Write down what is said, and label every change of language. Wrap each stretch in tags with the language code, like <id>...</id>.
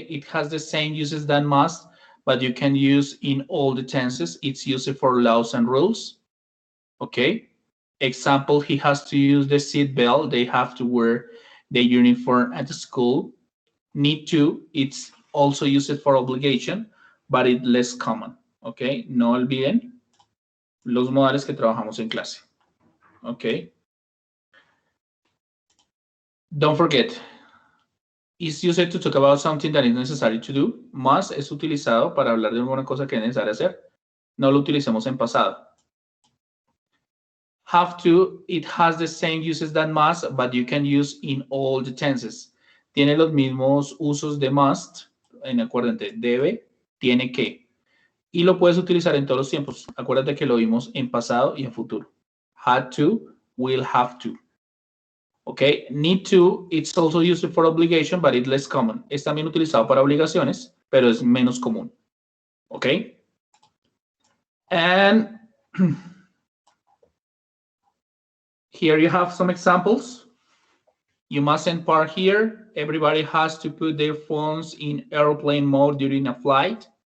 <en>It has the same uses than must, but you can use in all the tenses. It's used for laws and rules, okay? Example, he has to use the seat belt. They have to wear the uniform at the school. Need to, it's also used for obligation, but it's less common, okay?</en> <es>No olviden los modales que trabajamos en clase, okay?</es> <en>Don't forget, is used to talk about something that is necessary to do.</en> <es>Must es utilizado para hablar de alguna cosa que es necesaria hacer. No lo utilicemos en pasado.</es> <en>Have to, it has the same uses than must, but you can use in all the tenses.</en> <es>Tiene los mismos usos de must, acuérdate, debe, tiene que. Y lo puedes utilizar en todos los tiempos. Acuérdate que lo vimos en pasado y en futuro.</es> <en>Had to, will have to. Okay, need to, it's also used for obligation, but it's less common.</en> <es>Es también utilizado para obligaciones, pero es menos común.</es> <en>Okay? And here you have some examples. You mustn't park here. Everybody has to put their phones in airplane mode during a flight.</en>